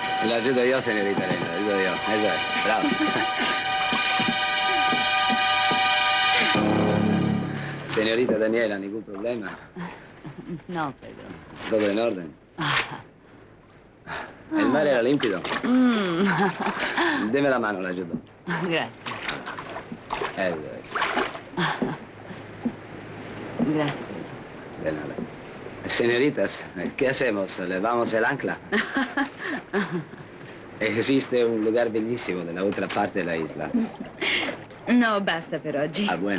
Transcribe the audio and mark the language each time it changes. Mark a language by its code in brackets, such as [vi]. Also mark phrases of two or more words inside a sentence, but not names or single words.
[it] L'aiuto io, signorita Elena, l'aiuto io. Esatto, bravo. Signorita Daniela, nessun problema? No, Pedro. Todo in ordine? Il mare era limpido? [es] Deme la mano, l'aiuto. [it] Grazie. Grazie. Grazie, Pedro. [es] De nada. Señoritas, ¿qué hacemos? ¿Levamos el ancla? Existe un lugar [it] bellissimo nella [es] otra parte della isla. [it] No, basta per oggi. [es] Ah, bueno.